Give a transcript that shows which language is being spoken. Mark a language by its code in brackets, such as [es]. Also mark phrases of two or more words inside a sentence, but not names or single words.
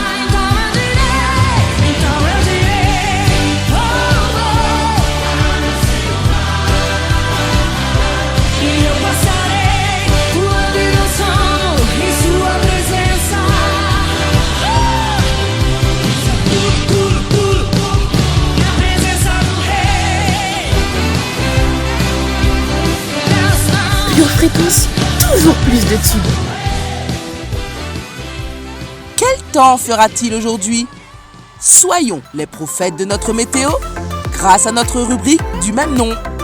[pt] Então eu direi, oh, oh, e eu passarei pulando e dançando em sua presença. Na presença do Rei. [fr] Pure Fréquence, toujours plus de tubes. Quel temps fera-t-il aujourd'hui? Soyons les prophètes de notre météo grâce à notre rubrique du même nom.